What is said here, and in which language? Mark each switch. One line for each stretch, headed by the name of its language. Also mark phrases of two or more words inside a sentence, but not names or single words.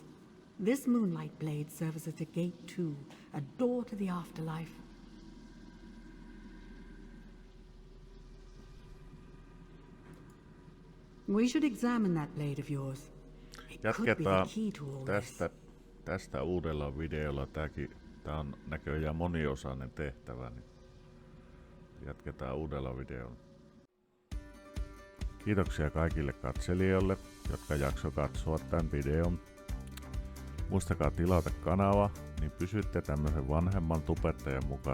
English: This moonlight blade serves as a gate too, a door to the afterlife. We should examine that blade of yours. It could be the
Finnish: Jatketaan
English: key to all this.
Finnish: tästä uudella videolla. Tää on näköjään moniosainen tehtävä, niin jatketaan uudella videolla. Kiitoksia kaikille katselijoille, jotka jakso katsoa tämän videon. Muistakaa tilata kanava, niin pysytte tämmöisen vanhemman tubettajan mukana.